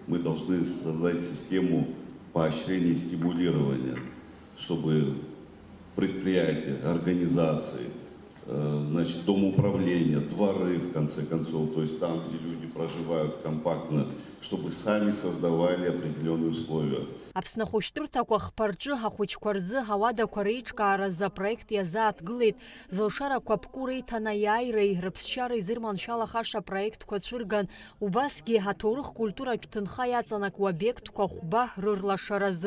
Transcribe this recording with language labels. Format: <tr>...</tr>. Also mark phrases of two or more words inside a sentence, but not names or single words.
<ru>Мы должны создать систему поощрения и стимулирования, чтобы предприятия, организации, значит, домоуправления, дворы, в конце концов, то есть там, где люди проживают компактно, чтобы сами создавали определенные условия.</ru> <ab>Аԥсны ахәышәтәырҭақәа хԥарҿы ҳахәыҷқәа рзы ҳауадақәа реиҿкааразы апроект иазааҭгылеит. Зылшарақәа бкәу реиҭанеиааиреи рыԥсшьара изырманшәалахаша апроектқәа цәырган, убасгьы аҭоурых культуратә ҭынха иаҵанакуа обиектқәа хәба рырлашаразы.</ab>